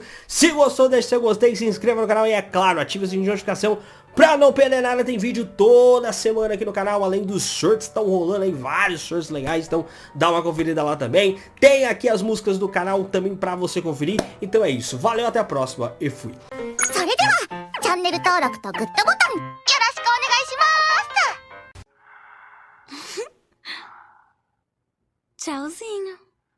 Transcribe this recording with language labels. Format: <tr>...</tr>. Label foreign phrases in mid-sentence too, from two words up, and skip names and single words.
<pt>Se gostou, deixe seu gostei, se inscreva no canal e, é claro, ative o sininho de notificação pra não perder nada. Tem vídeo toda semana aqui no canal, além dos shorts, estão rolando aí vários shorts legais, então dá uma conferida lá também. Tem aqui as músicas do canal também pra você conferir. Então é isso, valeu, até a próxima e fui.</pt> <ja>チャンネル登録とグッドボタンよろしくお願いします。Tchauzinho.</ja>